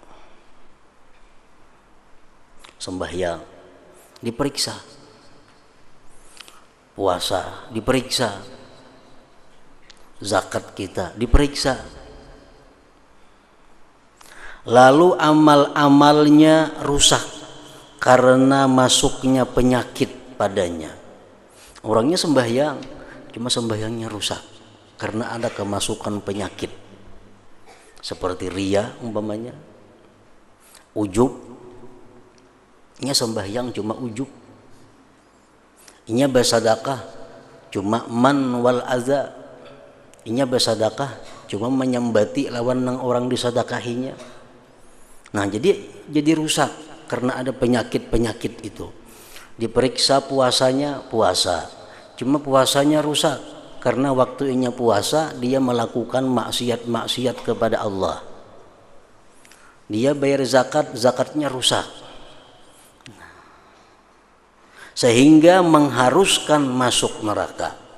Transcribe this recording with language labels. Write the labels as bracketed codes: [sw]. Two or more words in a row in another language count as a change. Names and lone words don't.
[id] Sembahyang diperiksa, puasa diperiksa, zakat kita diperiksa, lalu amal-amalnya rusak karena masuknya penyakit padanya. Orangnya sembahyang, cuma sembahyangnya rusak karena ada kemasukan penyakit seperti riya umpamanya, ujub. [bjn] Nya sembahyang cuma ujub, inya bersedekah cuma man wal aza, inya bersedekah cuma menyembati lawan nang orang disedekahinya. [id] Nah jadi rusak karena ada penyakit itu. Diperiksa puasanya, puasa cuma puasanya rusak karena waktunya puasa dia melakukan maksiat kepada Allah. Dia bayar zakat, zakatnya rusak sehingga mengharuskan masuk neraka.